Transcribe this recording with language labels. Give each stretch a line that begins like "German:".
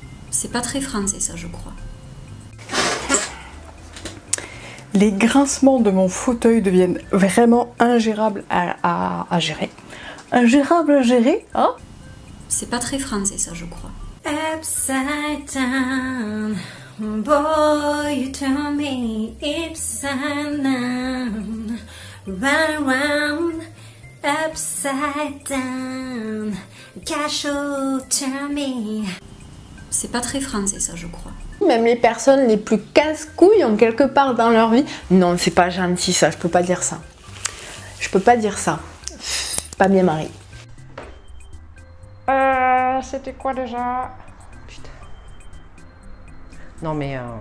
French: C'est pas très français ça, je crois. Les grincements de mon fauteuil deviennent vraiment ingérables à gérer. Ingérable à gérer, hein? C'est pas très français ça, je crois.
English: Upside down, boy you turn me upside down, round round, upside down, cachot turn me.
French: C'est pas très français ça, je crois. Même les personnes les plus casse-couilles ont quelque part dans leur vie. Non, c'est pas gentil ça, je peux pas dire ça. Je peux pas dire ça. Pas bien Marie. C'était quoi déjà? Putain. Non mais...